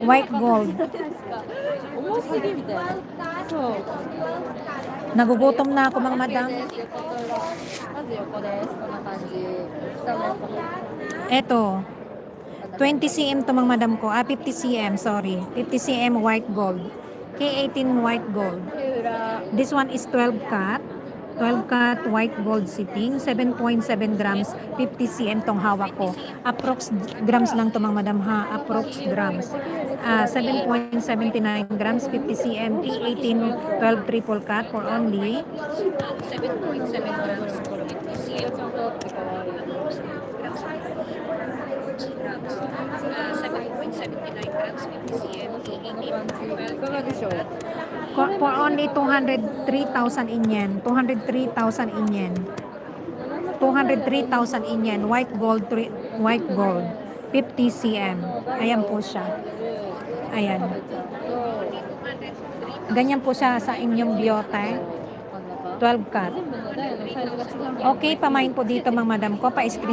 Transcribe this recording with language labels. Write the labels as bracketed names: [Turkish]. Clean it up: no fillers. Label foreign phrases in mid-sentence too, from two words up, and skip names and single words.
[English] White gold. [Japanese] 重すぎみたいな。そう。 [Filipino] Nagugutom na ako, mga madam. [Japanese] 横です。横取り。まず横です。こんな感じ。下の横。 [Filipino] Eto, 20 cm to, mga madam ko. [English] 50 cm, sorry. 50 cm white gold. K18 white gold. [Japanese] で、裏。 [English] This one is 12 cut. 12 cut white gold sitting. [Filipino] 7.7 grams. 50 cm tong hawak ko. [English] Approx grams [Filipino] lang to, mga madam ha. [English] Approx grams. 7.79 grams. 50 cm. K18 12 triple cut for only 7.7 grams. [Japanese] ちゃんとあって可愛い。 [English] 7.79 grams, 50 cm, [Japanese] いかがでしょう。 [English] for only 203,000 in yen. 203,000 in yen. 203,000 in yen. White gold, white gold. 50 cm. [Filipino] Ayan po siya. Ayan. Ganyan po siya sa inyong biyote. [English] 12 cut. [Filipino] Okay, pamain po dito, mga madam ko. Pa-screen